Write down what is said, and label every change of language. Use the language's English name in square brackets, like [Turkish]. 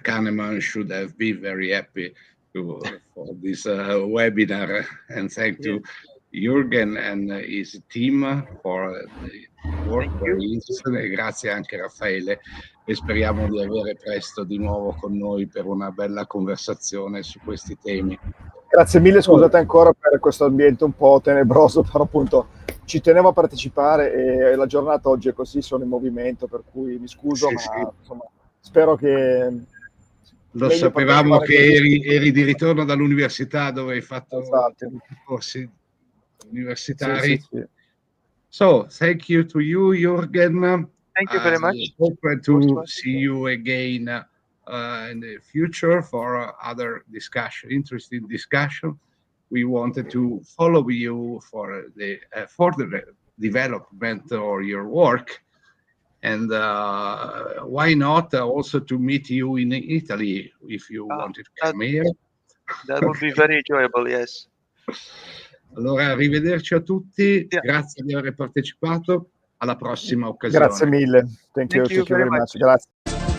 [English] Kahneman should have been very happy for this webinar, and thank you Jürgen and his team for the work, very interesting, [Italian] e grazie anche a Raffaele, e speriamo di avere presto di nuovo con noi per una bella conversazione su questi temi. Grazie mille, scusate ancora per questo ambiente un po' tenebroso, però appunto ci tenevo a partecipare e la giornata oggi è così, sono in movimento, per cui mi scuso, ma insomma, spero che... Lo sapevamo che eri di ritorno dall'università dove hai fatto i corsi universitari. Sì. [English] So, thank you to you, Jürgen. Thank you very much. Hope to see you again in the future for other interesting discussion. We wanted to follow you for the further development of your work, and why not also to meet you in Italy if you wanted to come here. That would be very enjoyable, yes. [Italian] Allora, arrivederci a tutti, grazie di aver partecipato, alla prossima occasione. Grazie mille, [English] thank you very much. [Italian] Grazie.